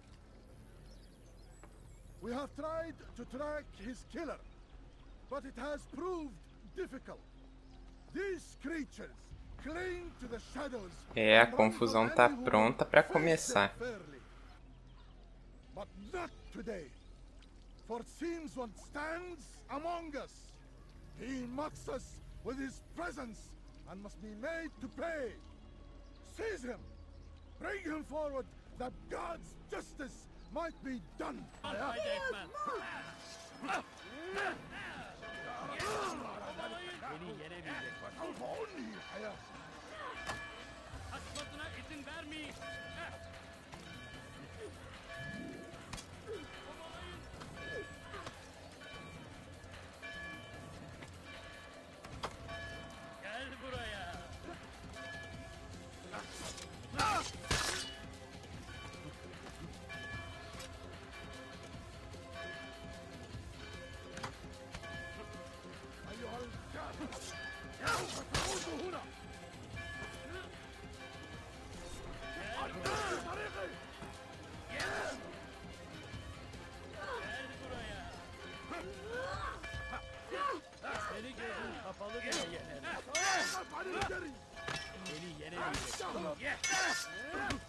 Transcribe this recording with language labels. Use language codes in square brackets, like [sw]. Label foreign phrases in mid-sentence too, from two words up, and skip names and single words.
[en] We have tried to track his killer, but it has proved difficult. These creatures cling to the shadows. [pt] É, a confusão tá pronta pra começar. [en] But not today. For it seems one stands among us. He mocks us with his presence and must be made to pay. Seize him. Bring him forward that God's justice might be done. [tr] Beni yenemeyecek. Kaçmasına izin vermeyin. Gel buraya. [ar] أيها الكافر ستموت هنا. طريقي. [tr] Gel buraya. Seni gözün kapalı bile yenerim. Beni yenemeyecek.